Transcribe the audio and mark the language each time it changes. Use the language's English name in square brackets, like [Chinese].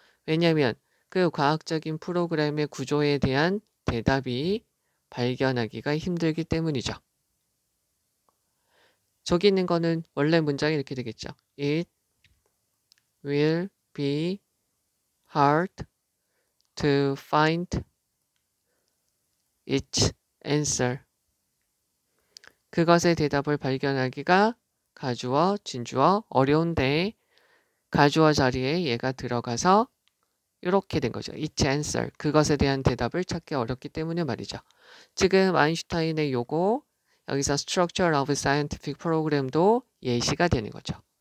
[Korean] 왜냐하면 그 과학적인 프로그램의 구조에 대한 대답이 발견하기가 힘들기 때문이죠. 저기 있는 거는 원래 문장이 이렇게 되겠죠. [English] It will be hard to find its answer. [Korean] 그것의 대답을 발견하기가 가주어, 진주어, 어려운데 가주어 자리에 얘가 들어가서 이렇게 된 거죠. [English] its answer. [Korean] 그것에 대한 대답을 찾기 어렵기 때문에 말이죠. 지금 아인슈타인의 요거 여기서 Structure of Scientific Program도 예시가 되는 거죠.